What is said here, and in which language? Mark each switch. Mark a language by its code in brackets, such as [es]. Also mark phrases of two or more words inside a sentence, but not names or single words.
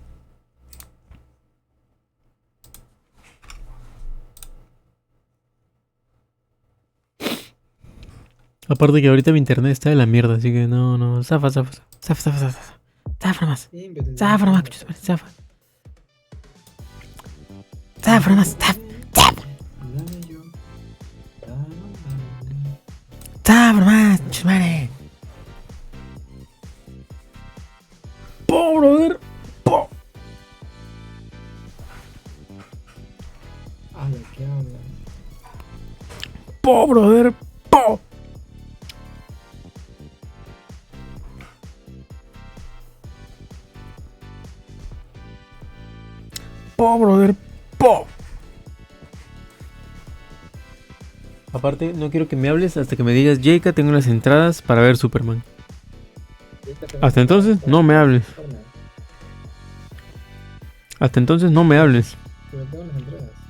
[es] Aparte que ahorita mi internet está de la mierda, así que no. Zafa, zafa, zafa. Zafa, zafa, zafa. Zafa nomás. Siempre te Zafa nomás, entiendo, escucha, zafa. Zafa nomás. Zafa. Dame yo. Dame. Zafa nomás, escucha, madre. Po, brother. Po. Habla, ¿qué habla? Po, brother. Po. Po, brother. Po. Aparte, no quiero que me hables hasta que me digas, Jake, tengo las entradas para ver Superman. Hasta entonces, no me hables. Hasta entonces, no me hables. Pero tengo las entradas.